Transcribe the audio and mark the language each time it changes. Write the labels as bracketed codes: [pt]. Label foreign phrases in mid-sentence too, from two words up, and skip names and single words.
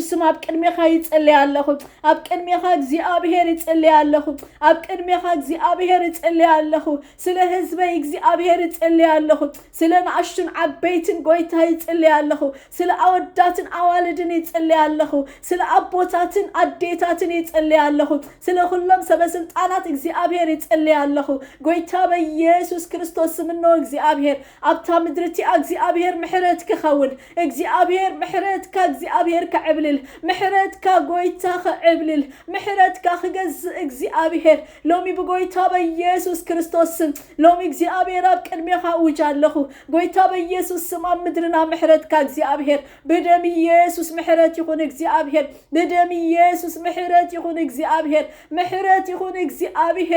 [ti] ስም አብ ቅድሜኻ ይጸልይ ኣለኹ አብ ቅድሜኻ እግዚአብሔር ይጸልይ ኣለኹ አብ ቅድሜኻ እግዚአብሔር ይጸልይ ኣለኹ ስለ ህዝበይ እግዚአብሔር ይጸልይ ኣለኹ ስለ ናሽቱን ዓበይትን ጎይታ ይጸልይ ኣለኹ ስለ አወዳትን አዋልድን ይጸልይ ኣለኹ ስለ አቦታትን አዴታትን ይጸልይ ኣለኹ ስለ ሁሉም ሰበስልጣናት እግዚአብሔር ይጸልይ ኣለኹ ጎይታ በኢየሱስ ክርስቶስ ስም ነው እግዚአብሔር አብታ ምድርቲ እግዚአብሔር ምሕረት ክኸውን እግዚአብሔር ምሕረትካ እግዚአብሔር ከዕብልል ምሕረትካ ጎይታ ከዕብልል ምሕረትካ ክገዝ እግዚአብሔር ሎሚ በጎይታ በኢየሱስ ክርስቶስ ስም ሎሚ እግዚአብሔር አብ ቅድሜኻ ውጃለኹ ጎይታ በኢየሱስ ስም አብ ምድርና ምሕረትካ እግዚአብሔር በደም ኢየሱስ ምሕረት ይኹን እግዚአብሔር በደም ኢየሱስ ምሕረት ይኹን እግዚአብሔር ምሕረት ይኹን እግዚአብሔር